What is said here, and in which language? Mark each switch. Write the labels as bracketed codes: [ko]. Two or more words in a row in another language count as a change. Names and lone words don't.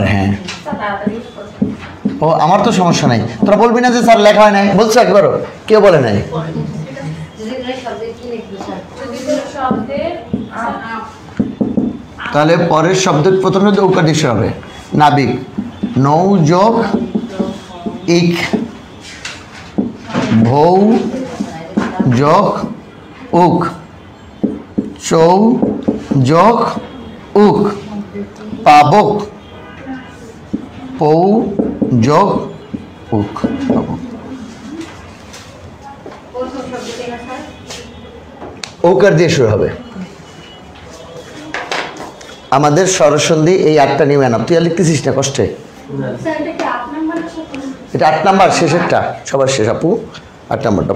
[bn] হ্যাঁ, ও আমার তো সমস্যা নাই, তোরা বলবি না যে স্যার লেখা হয় নাই। বলছো একবারও, কেউ বলে নাই। তাহলে পরের শব্দ প্রথম শব্দ উকার দিতে হবে। নাবিক, নৌ যোগ ইক, ভৌ যোগ উক, চৌ যোগ উক, পাবক, পৌ যোগ উক, পাবক। ঔকার দিয়ে শুরু হবে। আমাদের স্বরসন্ধি এই 8টা নিয়ম এনাম। তুই আর লিখতেছিস না কষ্টে? এটা 8 নাম্বার, শেষেরটা, সবার শেষ আপু 8 নাম্বারটা।